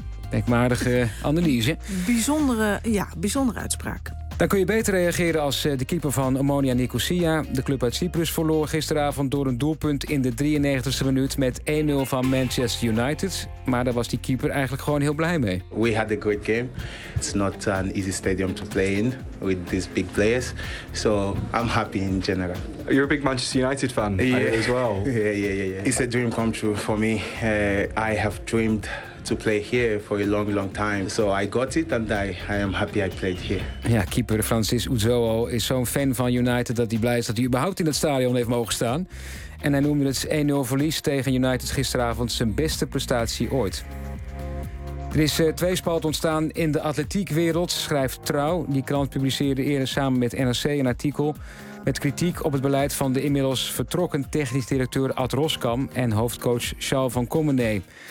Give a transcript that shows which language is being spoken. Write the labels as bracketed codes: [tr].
[nl] Denkwaardige analyse. Bijzondere uitspraak. Dan kun je beter reageren als de keeper van Omonia Nicosia. De club uit Cyprus verloor gisteravond door een doelpunt in de 93e minuut met 1-0 van Manchester United. Maar daar was die keeper eigenlijk gewoon heel blij mee. [en] We had a great game. It's not an easy stadium to play in with these big players. So I'm happy in general. You're a big Manchester United fan, yeah. As well. Yeah. It's a dream come true for me. I have dreamed to play here for a long, long time. So I got it and I am happy I played here. [nl] Ja, keeper Francis Uzoho is zo'n fan van United dat hij blij is dat hij überhaupt in het stadion heeft mogen staan. En hij noemde het 1-0 verlies tegen United gisteravond zijn beste prestatie ooit. Er is tweespalt ontstaan in de atletiekwereld, schrijft Trouw. Die krant publiceerde eerder samen met NRC een artikel met kritiek op het beleid van de inmiddels vertrokken technisch directeur Ad Roskam en hoofdcoach Charles van Commenee.